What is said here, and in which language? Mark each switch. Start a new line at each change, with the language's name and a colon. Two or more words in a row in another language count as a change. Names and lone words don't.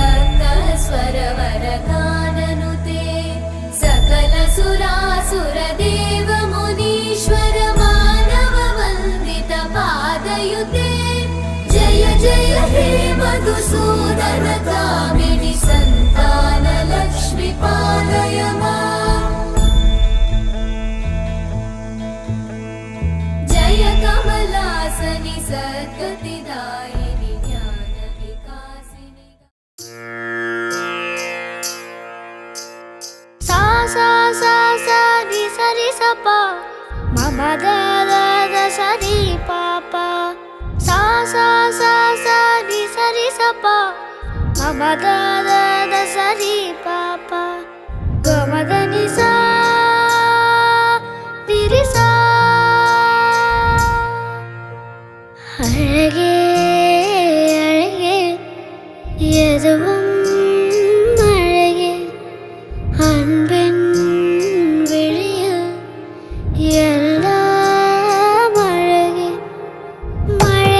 Sanskrit: सप्तस्वरवरगाननुते सकल सुरासुरदेव मुनीश्वर मानव वन्दित पादयुते जय जय हे मधुसूदन कामिनि सन्तान लक्ष्मि पालय माम् जय कमलासनि सद्गतिदायिनि ज्ञानविकासिनि सा सा सा सा रि सा रि सा पा म प द द द सा रि पा पा सा सा सा सा रि सा रि सा पा म प द द द सा रि पा पा ग म द नि सा रि रि सा
Tamil: அழகே அழகே எதுவும் அழகே அன்பின் விழியில் எல்லாம் அழகே மழை